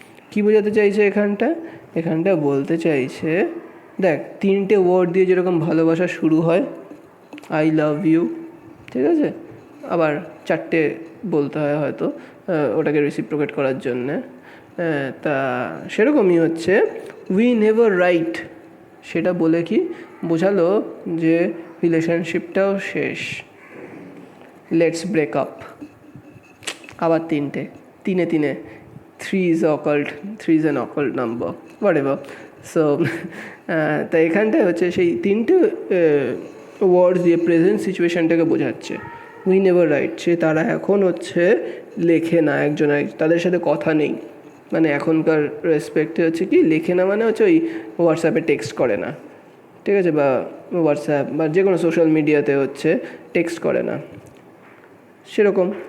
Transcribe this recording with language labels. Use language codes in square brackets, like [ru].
[bn] কি বোঝাতে চাইছে এখানটা বলতে চাইছে, দেখ 3টে ওয়ার্ড দিয়ে যেরকম ভালোবাসা শুরু হয়, [en] I love you, [bn] ঠিক আছে, আবার 4টে বলতে হয় হয়তো ওটাকে রেসিপ্রোকেট করার জন্যে, তা সেরকমই হচ্ছে [en] we never write, [bn] সেটা বলে কি বোঝালো যে রিলেশনশিপটাও শেষ, [en] Let's break up. [bn] আবার 3টে, তিনে [en] 3 is occult, 3 is an occult number, whatever. [bn] So তাই এখানটায় হচ্ছে সেই 3টে ওয়ার্ডস দিয়ে প্রেজেন্ট সিচুয়েশানটাকে বোঝাচ্ছে। [en] we never write, [bn] তারা এখন হচ্ছে লেখে না, তাদের সাথে কথা নেই, মানে এখনকার রেসপেক্টে হচ্ছে কি লেখে না, মানে হচ্ছে ওই হোয়াটসঅ্যাপে টেক্সট করে না, ঠিক আছে, বা হোয়াটসঅ্যাপ বা যে কোনো সোশ্যাল মিডিয়াতে হচ্ছে টেক্সট করে না, সেরকম।